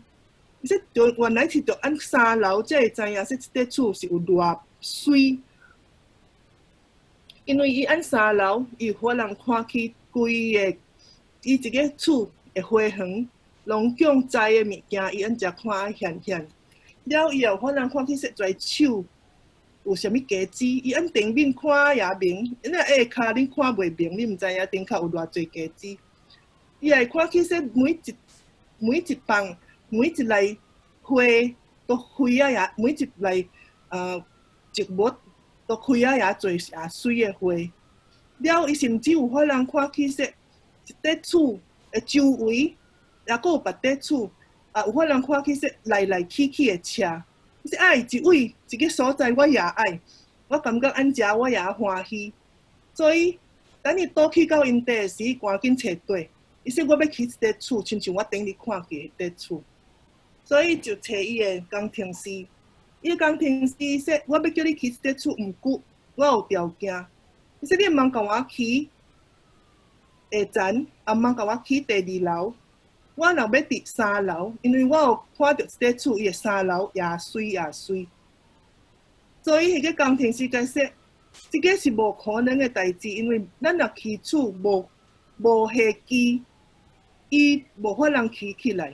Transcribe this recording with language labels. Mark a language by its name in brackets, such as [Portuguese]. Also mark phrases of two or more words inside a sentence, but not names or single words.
[Min Nan Chinese] 伊说原来是着按3楼才会知影说一块厝是有偌水，因为伊按3楼，伊有可能看去规个伊一个厝的花园。农场栽的物件，伊按只看现现，了伊有可能看去说在手有啥物价值，伊按顶面看也明，那下骹你看袂明，你毋知影顶骹有偌济价值。伊会看去说每一棒每一类花都开啊也每一类植物都开啊也侪也水的花，了伊甚至有可能看去说一块厝的周围。也佫有别块厝，有可能看去说来来去去的车，你说一位一个所在我也爱，我感觉安遮我也欢喜，所以等伊倒去到因地时，赶紧找对。伊说我要起一块厝，亲像我顶日看去迄块厝，所以就找伊的工程师。伊的工程师说，我要叫你起一块厝，毋过我有条件。伊说你毋通甲我起下层，也毋通甲我起第2楼。我若要伫3楼，因为我有看到一块厝，伊的3楼也水也水，所以迄个工程师解说，这个是无可能的代志，因为咱若起厝无下基，伊无法通起起来。